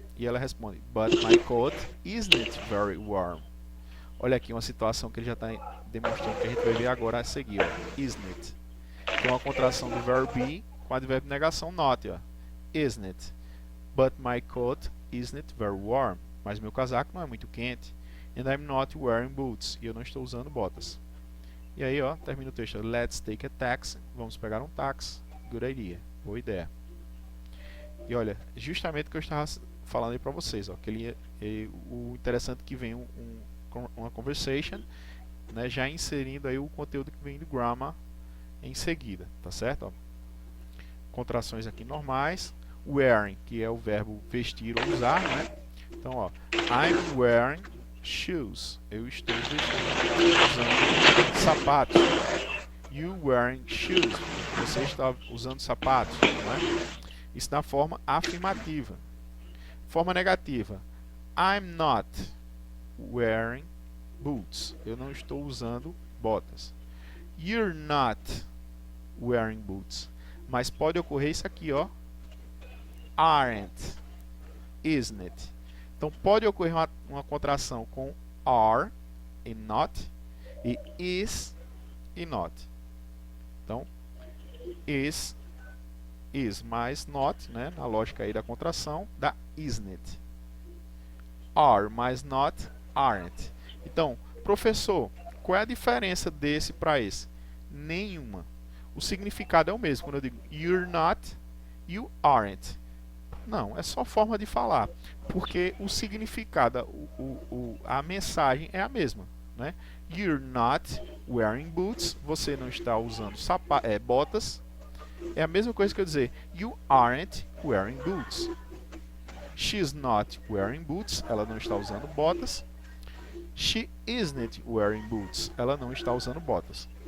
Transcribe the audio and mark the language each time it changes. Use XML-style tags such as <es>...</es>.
<pt>E ela responde,</pt> <en>but my coat isn't very warm.</en> <pt>Olha aqui uma situação que ele já está demonstrando, que a gente vai ver agora a seguir. Ó. Isn't. Que é uma contração do verbo be com advérbio de negação not. Ó. Isn't.</pt> <en>But my coat isn't very warm.</en> <pt>Mas meu casaco não é muito quente.</pt> <en>And I'm not wearing boots.</en> <pt>E eu não estou usando botas. E aí, ó, termina o texto.</pt> <en>Let's take a taxi.</en> <pt>Vamos pegar um táxi.</pt> <en>Good idea.</en> <pt>Boa ideia. E olha, justamente o que eu estava falando aí para vocês, ó, que o interessante é que vem uma conversation, né, já inserindo aí o conteúdo que vem do grammar em seguida, tá certo? Ó. Contrações aqui normais, wearing, que é o verbo vestir ou usar, né?</pt> <en>Então, ó, I'm wearing shoes.</en> <pt>Eu estou usando sapatos.</pt> <en>You wearing shoes.</en> <pt>Você está usando sapatos, né? Isso na forma afirmativa. Forma negativa.</pt> <en>I'm not wearing boots.</en> <pt>Eu não estou usando botas.</pt> <en>You're not wearing boots.</en> <pt>Mas pode ocorrer isso aqui, ó. Aren't. Isn't it. Então pode ocorrer uma contração com are e not e is e not. Então, is mais not, né, na lógica aí da contração, da isn't it. Are mais not, aren't. Então, professor, qual é a diferença desse para esse? Nenhuma. O significado é o mesmo. Quando eu digo</pt> <en>you're not, you aren't.</en> <pt>Não, é só forma de falar. Porque o significado, a mensagem é a mesma, né?</pt> <en>You're not wearing boots.</en> <pt>Você não está usando botas. É a mesma coisa que eu dizer</pt> <en>you aren't wearing boots. She's not wearing boots.</en> <pt>Ela não está usando botas.</pt> <en>She isn't wearing boots.</en> <pt>Ela não está usando botas.</pt>